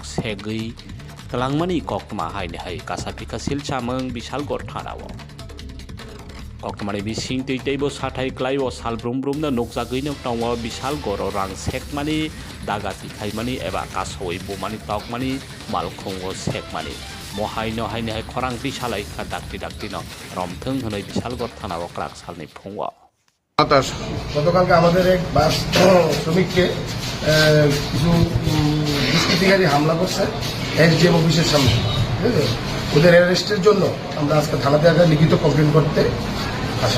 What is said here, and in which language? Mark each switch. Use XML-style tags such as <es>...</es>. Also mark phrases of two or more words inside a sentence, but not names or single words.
<trp>segui kalangmani kokma haini hai kasapika silchamung Bisalgarh thanao kokmani bising teibo sathai klaibo salbrumbrumno nukjagui no tongo Bisalgarh rang sekmani dagati khaimani eba kasoi bumani tokmani malkhung sekmani mohai no haini hai khorang bisalai kha dakti no romthung honoi Bisalgarh থানাও ক্লাক সালনি ফুংওয়া</trp> <bn>গতকালকে আমাদের এক বাস শ্রমিককে কিছু দুষ্কৃতিকারী হামলা করছে এসডিএম অফিসের সামনে, ঠিক আছে? ওদের অ্যারেস্টের জন্য আমরা আজকে থানাতে একটা লিখিত কমপ্লেন করতে আসা।</bn>